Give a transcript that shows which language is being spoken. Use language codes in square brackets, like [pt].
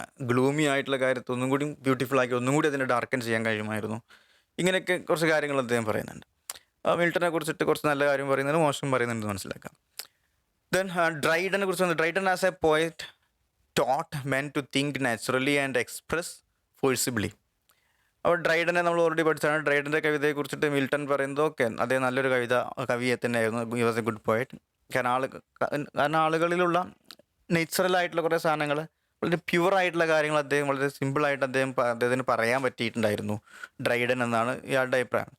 [ml] Gloomy ആയിട്ടുള്ള കാര്യത്തെ ഒന്നും കൂടി ബ്യൂട്ടിഫുൾ ആക്കി ഒന്നും കൂടി അതിനെ ഡാർക്കൻ ചെയ്യാൻ കഴിയുമായിരുന്നു. ഇങ്ങനെയൊക്കെ കുറച്ച് കാര്യങ്ങൾ അദ്ദേഹം പറയുന്നുണ്ട്. മിൽട്ടനെ കുറിച്ചിട്ട് കുറച്ച് നല്ല കാര്യം പറയുന്നുണ്ട്, മോശം പറയുന്നുണ്ട് മനസ്സിലാക്കാം. Then Dryden കുറിച്ച് പറഞ്ഞു. [en] Dryden as a poet taught men to think naturally and express forcibly. [ml] അപ്പോൾ ഡ്രൈഡനെ നമ്മൾ ഓൾറെഡി പഠിച്ചാണ്. ഡ്രൈഡൻ്റെ കവിതയെ കുറിച്ചിട്ട് മിൽട്ടൺ പറയുന്നത് ഓക്കെ, അദ്ദേഹം നല്ലൊരു കവിയെ തന്നെയായിരുന്നു. [en] He was a good poet. [ml] കാരണം ആളുകളിലുള്ള നേച്ചുറലായിട്ടുള്ള കുറേ സാധനങ്ങൾ, വളരെ പ്യുവറായിട്ടുള്ള കാര്യങ്ങൾ അദ്ദേഹം വളരെ സിമ്പിളായിട്ട് അദ്ദേഹത്തിന് പറയാൻ പറ്റിയിട്ടുണ്ടായിരുന്നു ഡ്രൈഡൻ എന്നാണ് ഇയാളുടെ അഭിപ്രായം.